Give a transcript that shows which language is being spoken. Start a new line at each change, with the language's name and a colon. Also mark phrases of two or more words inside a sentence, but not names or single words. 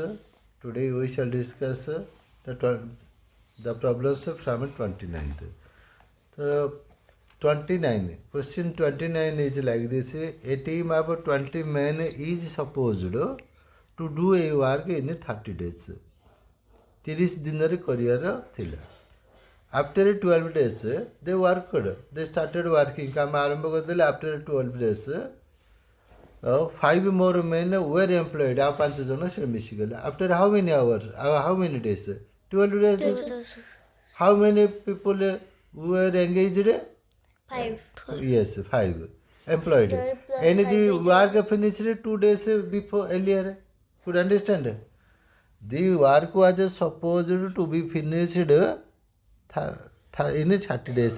English: Today we shall discuss the problems from 29th. So 29. Question 29 is like this. A team of 20 men is supposed to do a work in 30 days.
Odia: 30 ଦିନରେ କରିବାର ଥିଲା.
English: After 12 days, they worked. They started working.
Odia: କାମ ଆରମ୍ଭ କରିଦେଲେ.
English: After 12 days, 5 more men were employed.
Odia: ଆଉ 5 ଜଣ ସେ ମିଶିଗଲେ.
English: After how many hours? How many days? 12 days. How many people were engaged? 5. Yes, 5 employed. And the work finished 2 days before earlier. Could understand? The work was supposed to be finished in 30 days.